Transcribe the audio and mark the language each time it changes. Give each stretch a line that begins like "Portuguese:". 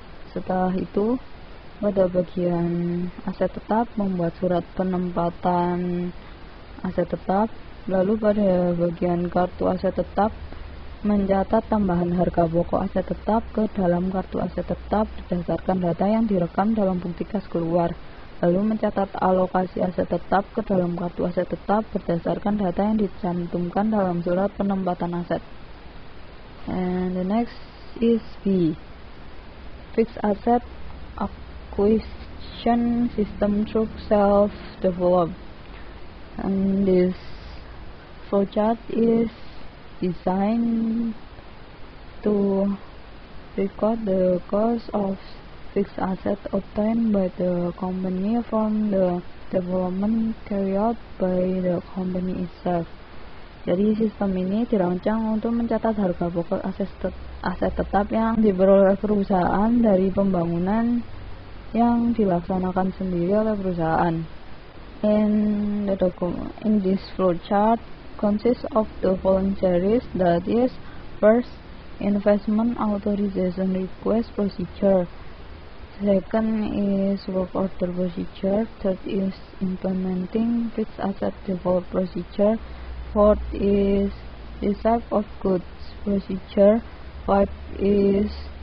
Indonesian: Setelah itu, pada bagian aset tetap membuat surat penempatan aset tetap, lalu pada bagian kartu aset tetap mencatat tambahan harga pokok aset tetap ke dalam kartu aset tetap berdasarkan data yang direkam dalam bukti kas keluar, lalu mencatat alokasi aset tetap ke dalam kartu aset tetap berdasarkan data yang dicantumkan dalam surat penempatan aset.
English: And the next is B, fixed asset acquisition system through self-developed. And this flowchart is designed to record the cost of fixed asset obtained by the company from the development carried out by the company itself.
Indonesian: Jadi sistem ini dirancang untuk mencatat harga pokok aset tetap yang diperoleh perusahaan dari pembangunan yang dilaksanakan sendiri oleh perusahaan.
English: In this flowchart consists of the following series, that is, first, investment authorization request procedure, second is work order procedure, third is implementing fixed asset default procedure, fourth is receipt of goods procedure, fifth is